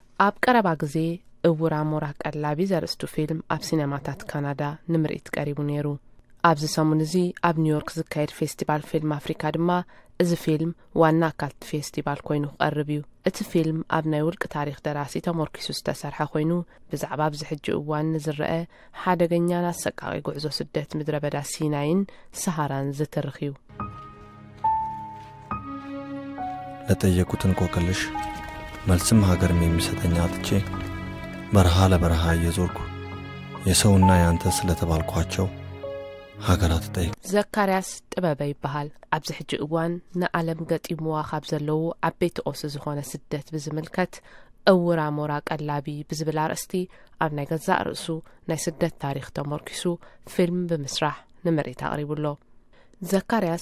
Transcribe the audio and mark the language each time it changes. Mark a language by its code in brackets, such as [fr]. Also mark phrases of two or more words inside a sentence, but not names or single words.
[ti] ኣብ ቀረባ ግዜ እውራ ሞራ ቀላቢ ዘርእስቱ ፊልም ኣብ ሲኔማታት ካናዳ ንምርኢት ቀሪቡ ነይሩ። ኣብዚ ሰሙን እዚ ኣብ ኒውዮርክ ዝካየድ ፌስቲቫል ፊልም ኣፍሪካ ድማ እዚ ፊልም ዋና ኣካል ፌስቲቫል ኮይኑ ቀርብ እዩ። እቲ ፊልም ኣብ ናይ ውልቂ ታሪክ ደራሲ ተመርኪሱ ዝተሰርሐ ኮይኑ ብዛዕባ ኣብዚ ሕጂ እዋን ዝረአ ሓደገኛን ኣሰቃቂ ጉዕዞ ስደት ምድረ በዳ ሲናይን ሰሃራን ዝትርኽ እዩ። [am] ለጠየቁትን ቆቅልሽ መልስም ሀገር የሚሰጠኝ አጥቼ በረሃ ለበረሃ እየዞርኩ የሰውና ያንተ ስለተባልኳቸው ሀገራት ጠይቅ። [ti] ዘካርያስ ጥበበ ይባሃል። ኣብዚ ሕጂ እዋን ንዓለም ገጢምዋ ካብ ዘለው ዓበይቲ ኦስ ዝኾነ ስደት ብዝምልከት እውራ ሞራ ቀላቢ ብዝብል ኣርእስቲ ኣብ ናይ ገዛእ ርእሱ ናይ ስደት ታሪክ ተመርኪሱ ፊልም ብምስራሕ ንምርኢት ኣቕሪቡሎ። ዘካርያስ